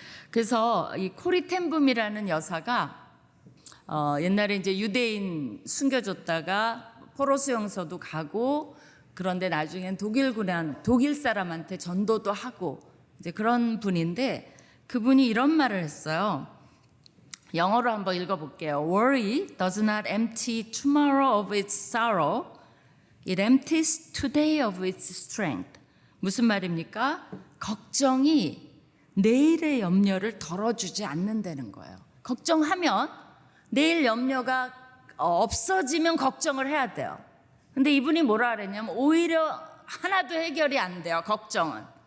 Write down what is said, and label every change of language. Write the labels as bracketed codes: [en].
[ko] 그래서 이 코리 텐붐이라는 여사가 옛날에 이제 유대인 숨겨줬다가 포로 수용소도 가고 그런데 나중엔 독일 사람한테 전도도 하고 이제 그런 분인데 그분이 이런 말을 했어요. 영어로 한번 읽어볼게요. [en] Worry does not empty tomorrow of its sorrow. It empties today of its strength. [ko] 무슨 말입니까? 걱정이 내일의 염려를 덜어주지 않는다는 거예요. 걱정하면 내일 염려가 없어지면 걱정을 해야 돼요. 근데 이분이 뭐라 그랬냐면 오히려 하나도 해결이 안 돼요. 걱정은.